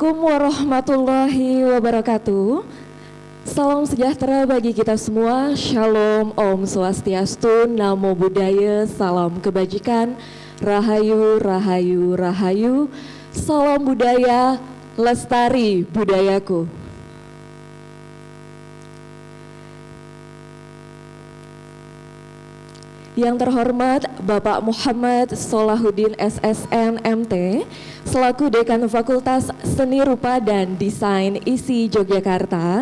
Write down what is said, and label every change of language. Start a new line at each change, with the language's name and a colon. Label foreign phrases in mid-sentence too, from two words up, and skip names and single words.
Arabic: ورحمة الله وبركاته.
Indonesian: Salam sejahtera bagi kita semua. Shalom,
Balinese: Om Swastiastu,
Pali: Namo Buddhaya,
Indonesian: salam kebajikan, Rahayu, Rahayu, Rahayu. Salam budaya, lestari budayaku. Yang terhormat Bapak Muhammad Solahuddin SSN MT selaku Dekan Fakultas Seni Rupa dan Desain ISI Yogyakarta.